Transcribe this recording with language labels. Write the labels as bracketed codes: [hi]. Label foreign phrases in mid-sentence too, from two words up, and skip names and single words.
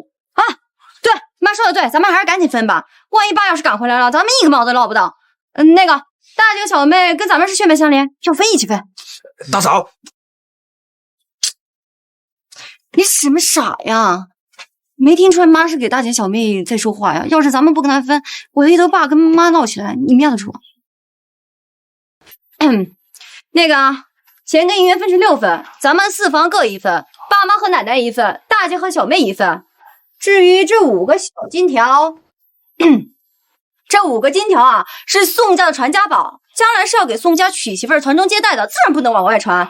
[zh] 啊，對，媽說的對，咱們還是趕緊分吧。萬一爸要是趕回來了，咱們一個毛都撈不到。那個大姐小妹跟咱們是血脈相連，要分一起分。大嫂，你什麼傻呀？沒聽出來媽是給大姐小妹在說話呀？要是咱們不跟她分，我黑頭爸跟媽鬧起來，你們要得出？那個錢跟銀元分成6份，咱們4房各1份，爸媽和奶奶1份，大姐和小妹1份。至於這5個小金條，這5個金條啊，是宋家的傳家寶，將來是要給宋家娶媳婦傳宗接代的，自然不能往外傳。